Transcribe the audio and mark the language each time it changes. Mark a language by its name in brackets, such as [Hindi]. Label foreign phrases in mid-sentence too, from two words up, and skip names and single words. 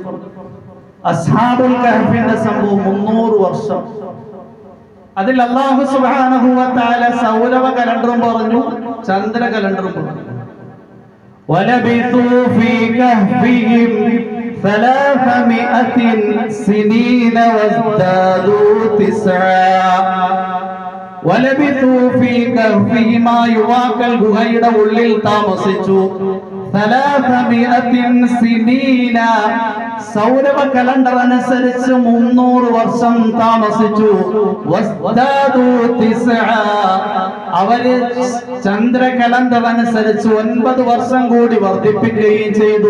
[Malayalam] അസ്ഹാബുൽ കഹ്ഫിന്റെ സംഭവം 300 വർഷം. അതിൽ അല്ലാഹു [Arabic] سبحانه وتعالى [Malayalam] സൗരവ കലണ്ടറും പറഞ്ഞു, ചന്ദ്ര കലണ്ടറും പറഞ്ഞു. [Arabic] ولبثوا في كهفهم 300 سنين وازدادوا 9. ولبثوا في كهفهم [Malayalam] യുവാക്കൾ ഗുഹയുടെ ഉള്ളിൽ താമസിച്ചു. 300 سنين, സൗരവ കലണ്ടർ അനുസരിച്ച് 300 വർഷം താമസിച്ചു. വസ്ദാദു 9, അവര് ചന്ദ്ര കലണ്ടർ അനുസരിച്ച് 9 വർഷം കൂടി വർദ്ധിപ്പിക്കുകയും ചെയ്തു.